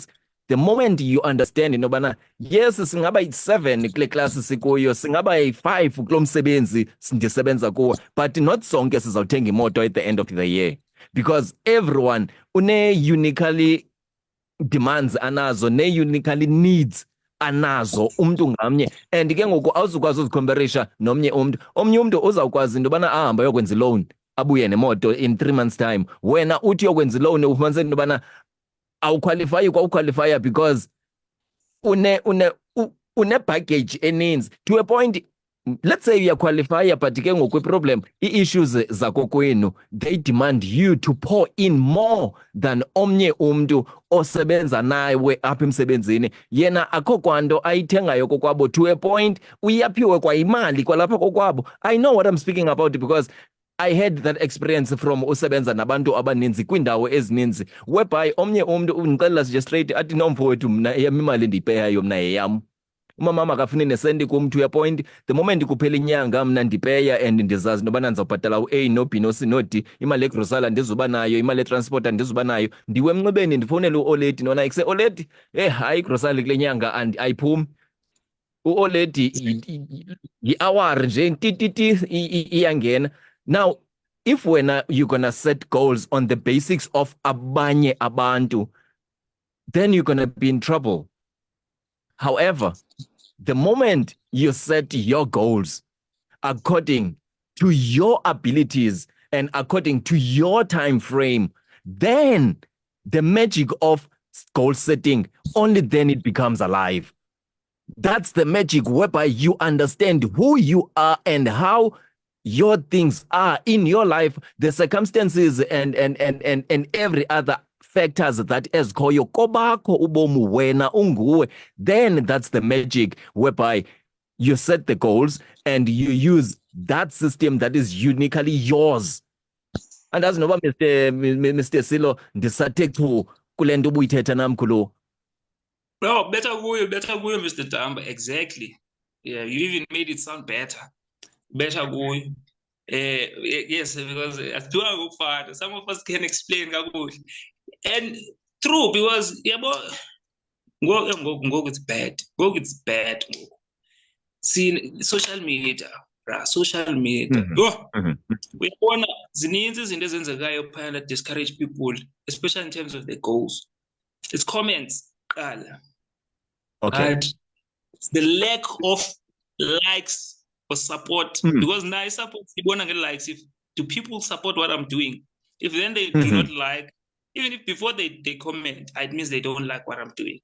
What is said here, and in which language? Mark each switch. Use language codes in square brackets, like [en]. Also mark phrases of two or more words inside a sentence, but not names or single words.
[en] The moment you understand [xh] inobana yes singaba 7 kule class sikuyo, singaba 5 kulo msebenzi sindisebenza kuwo, [en] but not [xh] sonke sizawuthenga imoto [en] at the end of the year, because everyone [xh] une [en] uniquely demands [xh] anazo, ne [en] uniquely needs [xh] anazo umuntu ngamnye, and ke ngoku awuzukwazi uzicomparisha nomnye umuntu. Omnye umuntu uzawukwazi into yobana ahamba yokwenza iloan abuye nemoto [en] in 3 months time. [xh] Wena uthi yokwenza iloan ufumanise into yobana awuqualifyi kwa because une baggage eninzi [en] to a point. Let's say [xh] uyaqualifya but ke ngoku problem i-issues zakokwenu [en] they demand you to pour in more than [xh] omnye umntu osebenza nawe apha emsebenzini. Yena akho kwanto ayithengayo kokwabo [en] to a point [xh] uyaphiwe kwa imali kwalapha kokwabo. [en] I know what I'm speaking about because I had that experience from [xh] usebenza nabantu abaninzi kwiindawo ezininzi whereby omnye umntu undixelela nje straight athi nomfowethu mna eyam imali endiyipeyayo mna yeyam. Umama akafuni nesendi kum [en] to a point. The moment [xh] kuphela inyanga mna ndipeya and ndizazi nobana ndizawubhatala u-A no B no C no D. Imali egrosala andizuba nayo, imali etransport andizuba nayo. Ndiwe emnxebeni ndifowunela u-Oledi nona ikuse Oledi hayi igrosala kule nyanga ayiphumi. U-Oledi yi-hour nje tititi iyangena. [en] Now if wena you're gonna set goals on the basics of [xh] abanye abantu, [en] then you're gonna be in trouble. However, the moment you set your goals according to your abilities and according to your time frame, then the magic of goal setting, only then it becomes alive. That's the magic whereby you understand who you are and how your things are in your life, the circumstances and every other factors that [xh] ezikhoyo kobakho ubomu wena unguwe. [en] Then that's the magic whereby you set the goals and you use that system that is uniquely yours. And as noba Mr. [xh] Silo ndisathe chu kule nto ubuyithetha nam kulo. [en] No, better go, Mr. Damba. Exactly. Yeah, you even made it sound better. Better go. Yes, because as do I go far, some of us can explain kakuhle. And true, because it's bad. It's bad. See, social media, social media. We want [xh] zininzi izinto ezenzekayo phana [en] that discourage people, especially in terms of the goals. It's comments. Okay. Right? It's the lack of likes or support. Because now I support likes. If do people support what I'm doing? If then they do not like, even if before they comment, it means they don't like what I'm doing.